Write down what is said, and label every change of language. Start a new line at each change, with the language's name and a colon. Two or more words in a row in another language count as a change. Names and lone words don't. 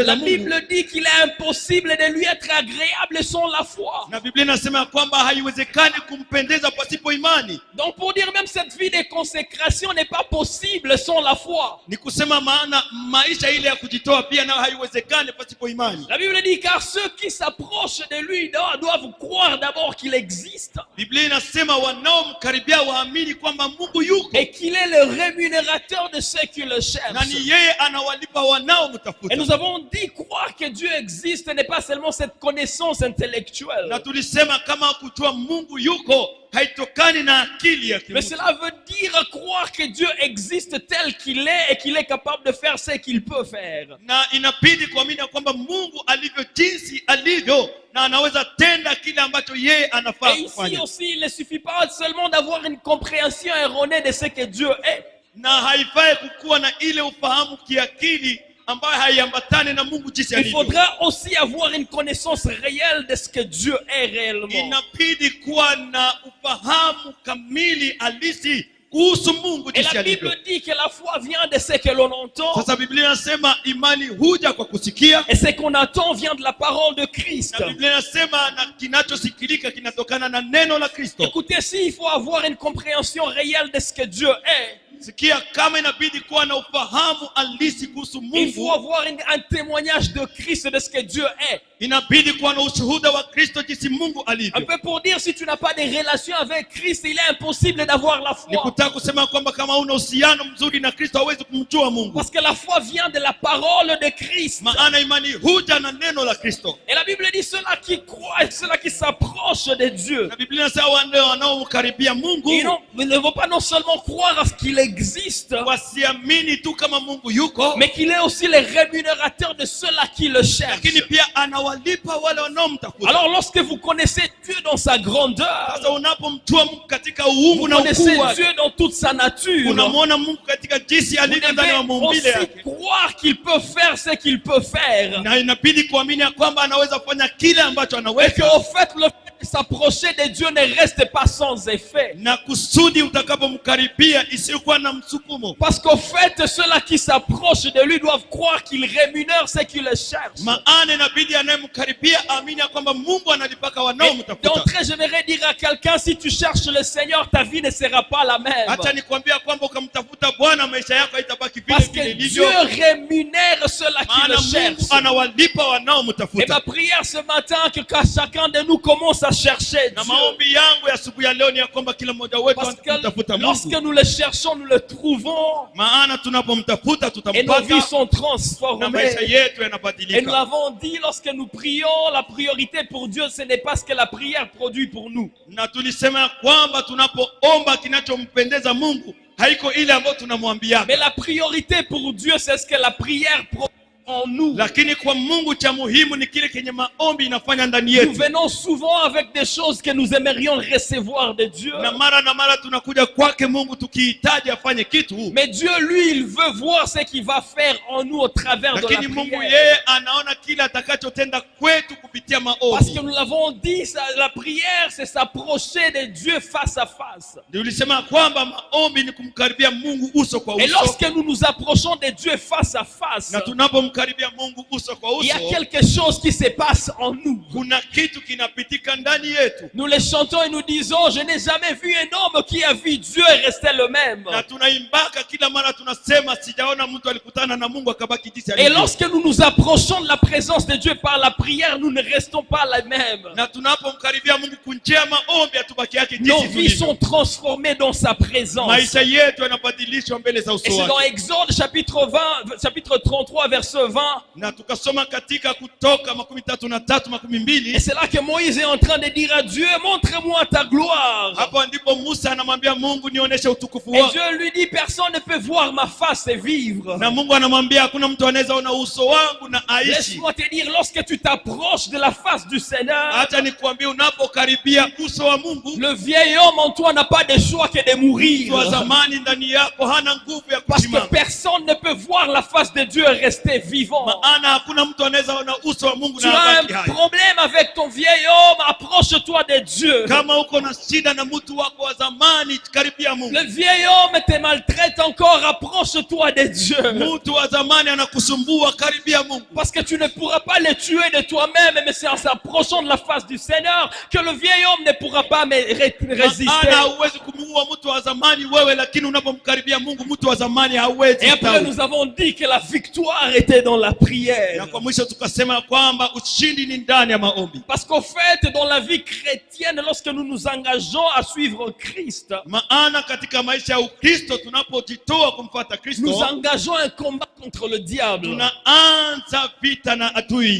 French: La
Swahili: Mungu.
French: Bible dit qu'il est impossible de lui être agréable sans la foi.
Swahili: Na Biblia inasema kwamba haiwezekani kumpendeza pasipo imani.
French: Donc pour dire même cette vie de consécration n'est pas possible sans la foi.
Swahili: Ni kusema maana maisha ile ya kujitoa pia nayo haiwezekani pasipo imani.
French: La Bible dit car ceux qui s'approchent de lui doivent croire d'abord qu'il existe
Swahili: Biblia inasema wanaomkaribia waamini kwamba Mungu yuko
French: et qu'il est le rémunérateur de ceux qui le
Swahili: na ni
French: cherchent.
Swahili: yeye anawalipa wanaomtafuta.
French: Et nous avons dit croire que Dieu existe n'est pas seulement cette connaissance intellectuelle,
Swahili: Na tulisema kama kujua Mungu yuko haitokani na akili ya
French: mais
Swahili: kimtu.
French: cela veut dire croire que Dieu existe tel qu'il est et qu'il est capable de faire ce qu'il peut faire.
Swahili: Na inabidi kuamini kwamba Mungu alivyo jinsi alivyo na anaweza tenda kile ambacho yeye anafaa
French: Et ici
Swahili: kufanya.
French: aussi, il ne suffit pas seulement d'avoir une compréhension erronée de ce que Dieu est.
Swahili: Na haifai kukuwa na ile ufahamu kiakili ambayo haiambatane na Mungu jinsi
French: Il
Swahili: alivyo.
French: faudra aussi avoir une connaissance réelle de ce que Dieu est réellement.
Swahili: Inabidi kuwa na ufahamu kamili halisi kuhusu Mungu
French: Et
Swahili: jinsi
French: la
Swahili: alivyo.
French: Bible dit que la foi vient de ce que l'on entend.
Swahili: Sasa Biblia inasema imani huja kwa kusikia.
French: Et ce qu'on attend vient de la parole de Christ.
Swahili: Na Biblia inasema na kinachosikilika kinatokana na neno la Kristo.
French: Écoutez, s'il faut avoir une compréhension réelle de ce que Dieu est,
Swahili: Sikia, kama inabidi kuwa na ufahamu halisi kuhusu
French: il faut
Swahili: Mungu,
French: avoir un témoignage de Christ de ce que Dieu est.
Swahili: inabidi kuwa na ushuhuda wa Kristo jinsi Mungu
French: Un
Swahili: alivyo.
French: peu pour dire, si tu n'as pas de relation avec Christ, il est impossible d'avoir la foi.
Swahili: Nikutaka kusema kwamba kama una uhusiano mzuri na Kristo hauwezi kumjua Mungu.
French: Parce que la foi vient de la parole de Christ.
Swahili: Maana imani huja na neno la Kristo.
French: Et la Bible dit ceux-là qui croient et ceux-là qui s'approchent de Dieu.
Swahili: Na Biblia inasema wale wanaomkaribia Mungu
French: Ils ne vont pas non seulement croire à ce qu'il existe,
Swahili: wasiamini tu kama Mungu yuko,
French: mais qu'il est aussi le rémunérateur de ceux-là qui le cherchent.
Swahili: lakini pia anawalipa wale wanaomtafuta.
French: Alors lorsque vous connaissez Dieu dans sa grandeur,
Swahili: Sasa unapomjua Mungu katika
French: vous
Swahili: uungu na
French: connaissez
Swahili: ukuu wake,
French: Dieu dans toute sa nature,
Swahili: unamwona Mungu katika jinsi
French: vous
Swahili: alivyo ndani ya
French: devez
Swahili: maumbile
French: aussi
Swahili: yake.
French: croire qu'il peut faire ce qu'il peut faire.
Swahili: Na inabidi kuamini ya kwamba anaweza kufanya kile ambacho
French: Et
Swahili: anaweza.
French: qu'au fait, le fait de s'approcher de Dieu ne reste pas sans effet.
Swahili: Na kusudi utakapomkaribia isiyokuwa na msukumo.
French: Parce qu'au fait, ceux-là qui s'approchent de lui doivent croire qu'il rémunère ceux qui le cherchent.
Swahili: Maana inabidi anayemkaribia amini ya kwamba Mungu analipaka wanaomtafuta.
French: D'entrée, j'aimerais dire à quelqu'un, si tu cherches le Seigneur, ta vie ne sera pas la même.
Swahili: Acha nikwambia kwamba ukamtafuta Bwana maisha yako haitabaki vile
French: Parce
Swahili: vile
French: que
Swahili: ilivyo.
French: Dieu rémunère ceux-là qui le
Swahili: Maana Mungu
French: cherchent.
Swahili: anawalipa
French: Et
Swahili: wanaomtafuta.
French: ma prière ce matin, que chacun de nous commence à chercher
Swahili: Na
French: Dieu.
Swahili: maombi yangu ya asubuhi ya leo ni ya kwamba kila mmoja wetu
French: Parce
Swahili: anamtafuta
French: que lorsque
Swahili: Mungu.
French: nous le cherchons, nous le trouvons.
Swahili: Maana tunapomtafuta
French: Et nos vies
Swahili: tutampata
French: sont
Swahili: na
French: transformées.
Swahili: maisha yetu
French: Et nous
Swahili: yanabadilika.
French: l'avons dit, lorsque nous prions, la priorité pour Dieu, ce n'est pas ce que la prière produit pour nous.
Swahili: Na tulisema ya kwamba tunapoomba kinachompendeza Mungu haiko ile ambayo tunamwambia.
French: Mais la priorité pour Dieu, c'est ce que la prière produit en nous.
Swahili: Lakini kwa Mungu cha muhimu ni kile kenye maombi inafanya ndani
French: Nous
Swahili: yetu.
French: venons souvent avec des choses que nous aimerions recevoir de Dieu.
Swahili: Na mara tunakuja kwake Mungu tukihitaji afanye kitu.
French: Mais Dieu, lui, il veut voir ce qu'il va faire en nous au travers de la
Swahili: Lakini Mungu
French: prière.
Swahili: yeye anaona kile atakachotenda kwetu kupitia
French: Parce
Swahili: maombi.
French: que nous l'avons dit, la prière, c'est s'approcher de Dieu face à face.
Swahili: Ndio ulisema kwamba maombi ni kumkaribia Mungu uso kwa
French: Et
Swahili: uso.
French: lorsque nous nous approchons de Dieu face à face,
Swahili: Na tunapomkaribia Mungu uso kwa
French: il y a
Swahili: uso,
French: quelque chose qui se passe en nous.
Swahili: kuna kitu kinapitika ndani yetu.
French: Nous les chantons et nous disons, je n'ai jamais vu un homme qui a vu Dieu et resté le même.
Swahili: Na tunaimbaka kila mara tunasema sijaona mtu alikutana na Mungu akabaki jinsi
French: Et
Swahili: alivyo.
French: lorsque nous nous approchons de la présence de Dieu par la prière, nous ne restons pas les mêmes.
Swahili: Na tunapomkaribia Mungu kunjia maombi atubaki yake
French: Nos
Swahili: jinsi
French: vies
Swahili: tulivyo.
French: sont transformées dans sa présence.
Swahili: Maisha yetu yanabadilishwa mbele za
French: Et
Swahili: uso
French: c'est dans
Swahili: wake.
French: Exode chapitre 33, verset 20.
Swahili: Na tukasoma katika Kutoka 33:12.
French: Et c'est là que Moïse est en train de dire à Dieu, montre-moi ta gloire.
Swahili: Hapo ndipo Musa anamwambia Mungu nionyeshe utukufu
French: Et
Swahili: wako.
French: Dieu lui dit, personne ne peut voir ma face et vivre.
Swahili: Na Mungu anamwambia hakuna mtu anaweza ona uso wangu na aishi.
French: Laisse-moi te dire, lorsque tu t'approches de la face du Seigneur,
Swahili: Acha nikwambie unapokaribia uso wa Mungu,
French: le vieil homme en toi n'a pas de choix que de mourir.
Swahili: mtu wa zamani ndani yako hana nguvu ya
French: Parce que
Swahili: kusimama.
French: personne ne peut voir la face de Dieu et rester vivant.
Swahili: Maana hakuna mtu anaweza ona uso wa Mungu
French: Tu
Swahili: na
French: as
Swahili: abaki
French: un
Swahili: hai.
French: problème avec ton vieil homme, approche-toi de Dieu.
Swahili: Kama uko na shida na mtu wako wa zamani, karibia Mungu.
French: Le vieil homme te maltraite encore, approche-toi de Dieu.
Swahili: Mtu wa zamani anakusumbua, karibia Mungu.
French: Parce que tu ne pourras pas le tuer de toi-même, mais c'est en s'approchant de la face du Seigneur que le vieil homme ne pourra pas résister.
Swahili: Maana hauwezi kumuua mtu wa zamani wewe, lakini unapomkaribia Mungu mtu wa zamani hauwezi.
French: Et après nous avons dit que la victoire était dans la prière.
Swahili: Na kwa mwisho tukasema kwamba ushindi ni ndani ya maombi.
French: Parce qu'au fait, dans la vie chrétienne, lorsque nous nous engageons à suivre Christ,
Swahili: Maana katika maisha ya Ukristo tunapojitoa kumfuata
French: nous
Swahili: Kristo,
French: engageons un combat contre le diable.
Swahili: tunaanza vita na adui.